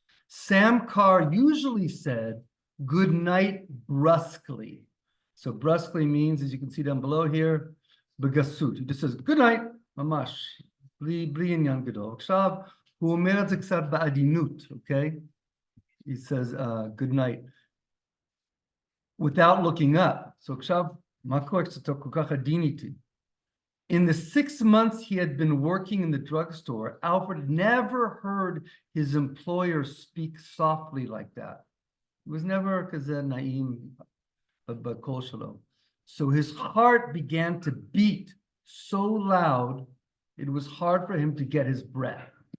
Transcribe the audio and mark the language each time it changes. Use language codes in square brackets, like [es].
[en] Sam Carr usually said good night brusquely. So brusquely means, as you can see down below here, begasut. He just says good night, [he] mamash, bli inyan gadol. Kshav הוא אומר את זה קצת בעדינות, okay? [en] He says, good night. Without looking up. So [he] עכשיו, מה קורה כשאתה כל כך עדין איתי? [en] In the 6 months he had been working in the drugstore, Alfred never heard his employer speak softly like that. It was never [he] כזה נעים בקול שלו. [en] So his heart began to beat so loud, it was hard for him to get his breath.